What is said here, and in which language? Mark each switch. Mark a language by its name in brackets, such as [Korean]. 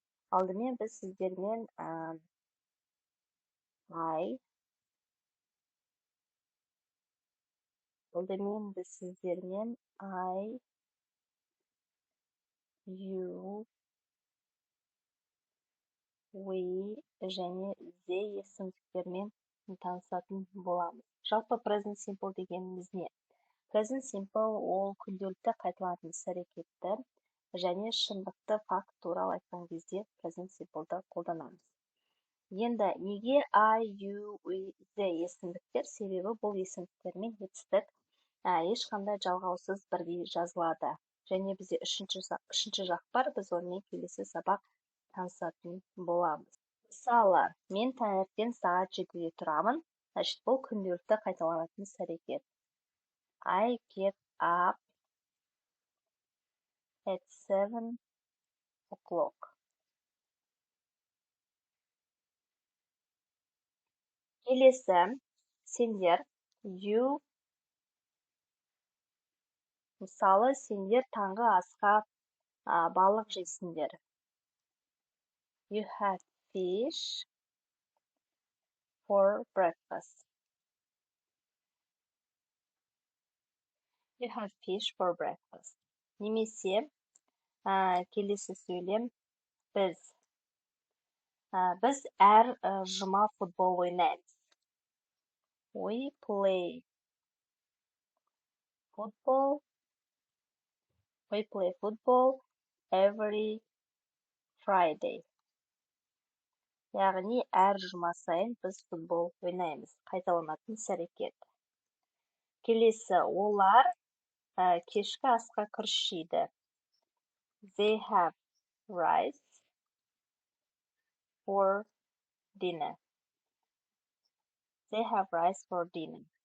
[Kazakh] Алдымен біз сіздермен I, you, we және they есімдіктермен танысатын боламыз. Жалпы Present Simple дегеніміз не? Present Simple ол күнделікті қайталанатын іс-әрекетті және шындықты факт туралы айтқан кезде Present Simple'ды қолданамыз. Енді неге I, you, we, they есімдіктер? Себебі бұл есімдіктермен етістік ешқандай жалғаусыз бірдей жазылады. Және бізде үшінші жақ бар, біз онымен келесі сабақ танысатын боламыз. Мысалы, мен таңертең сағат 7-де тұрамын. Значит, бұл күнделікті қайталанатын іс-әрекет. [English] I get up at 7 o'clock. [Kazakh] Келесі, сендер, you, мысалы, сендер таңғы асқа балық жейсіңдер. [English] You have fish for breakfast. You have fish for breakfast. [Kazakh] Немесе, келесі сөйлем, біз әр жұма футбол ойнаймыз. [English] We play football every Friday. [Kazakh] Яғни әр жұма сайын біз футбол ойнаймыз. Қайталанатын іс-әрекет. Келесі, олар кешкі асқа күріш жейді. [English] They have rice for dinner. They have rice for dinner.